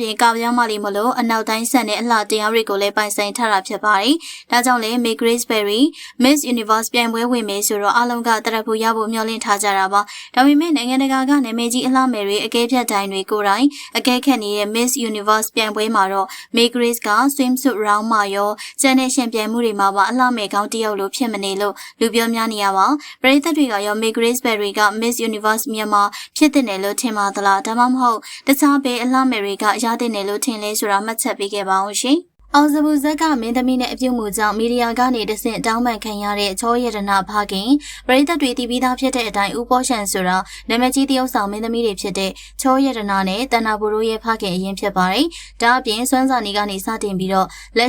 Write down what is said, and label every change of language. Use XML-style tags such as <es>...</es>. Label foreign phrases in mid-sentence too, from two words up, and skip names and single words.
<my>ပြင်ကာပြောင်းမလေးမလို့အနောက်တိုင်းဆန်တဲ့အလှတရားတွေကိုလည်းပိုင်ဆိုင်ထားတာဖြစ်ပါတယ်။ဒါကြောင့်လည်း May Grace Berry Miss Universe ပြိုင်ပွဲဝင်မယ်ဆိုတော့အားလုံးကတရက်ဖို့ရဖို့မျှော်လင့်ထားကြတာပါ။ဒါပေမဲ့နိုင်ငံတကာကနာမည်ကြီးအလှမယ်တွေအကဲဖြတ်တိုင်းတွေကိုယ်တိုင်အကဲခတ်နေတဲ့ Miss Universe ပြိုင်ပွဲမှာတော့ May Grace က</my> <en>swimsuit round</en> <my>မှာရောကျန်တဲ့ရှင်ပြိုင်မှုတွေမှာပါအလှမယ်ကောင်းတယောက်လိုဖြစ်မနေလို့လူပြောများနေရပါ။ပရိသတ်တွေကရော May Grace Berry က Miss Universe မြန်မာဖြစ်တဲ့နယ်လို့ထင်ပါသလားဒါ မှမဟုတ်တခြားဘယ်အလှမယ်တွေကရတဲ့နယ်လို့ထင်လဲဆိုတာမှတ်ချက်ပေးခဲ့ပါအောင်ရှင်အောင်စပူဇက်ကမင်းသမီးနဲ့အပြုတ်မှုကြောင့်မီဒီယာကနေတဆင့်တောင်းပန်ခံရတဲ့ချောရတနာဖခင်ပရိသတ်တွေတည်ပြီးသားဖြစ်တဲ့အတိုင်းဦးပေါ်ရှန်ဆိုတာနာမည်ကြီးတယောက်ဆောင်မင်းသမီးတွေဖြစ်တဲ့ချောရတနာနဲ့တဏ္ဍာဘူတို့ရဲ့ဖခင်အရင်ဖြစ်ပါတယ်။ဒါအပြင်စွမ်းစာနေကနေစတင်ပြီးတော့လက်</my>